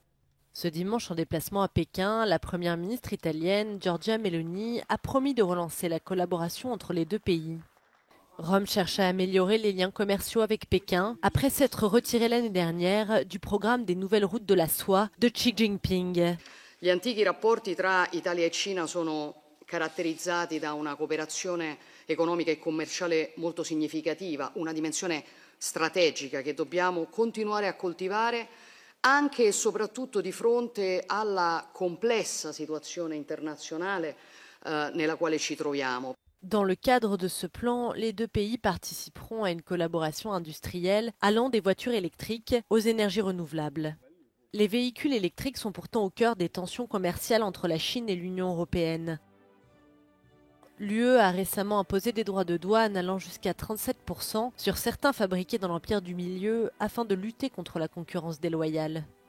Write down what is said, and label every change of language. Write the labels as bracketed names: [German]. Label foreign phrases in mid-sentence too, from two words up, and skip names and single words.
[French] Ce dimanche, en déplacement à Pékin, la première ministre italienne, Giorgia Meloni, a promis de relancer la collaboration entre les deux pays. Rome cherche à améliorer les liens commerciaux avec Pékin après s'être retiré l'année dernière du programme des nouvelles routes de la soie de Xi Jinping. [Italian] Gli antichi rapporti tra Italia e Cina sono caratterizzati da una cooperazione economica e commerciale molto significativa, una dimensione strategica che dobbiamo continuare a coltivare anche e soprattutto di fronte alla complessa situazione internazionale nella quale ci troviamo. [French] Dans le cadre de ce plan, les deux pays participeront à une collaboration industrielle allant des voitures électriques aux énergies renouvelables. Les véhicules électriques sont pourtant au cœur des tensions commerciales entre la Chine et l'Union européenne. L'UE a récemment imposé des droits de douane allant jusqu'à 37% sur certains fabriqués dans l'Empire du Milieu afin de lutter contre la concurrence déloyale.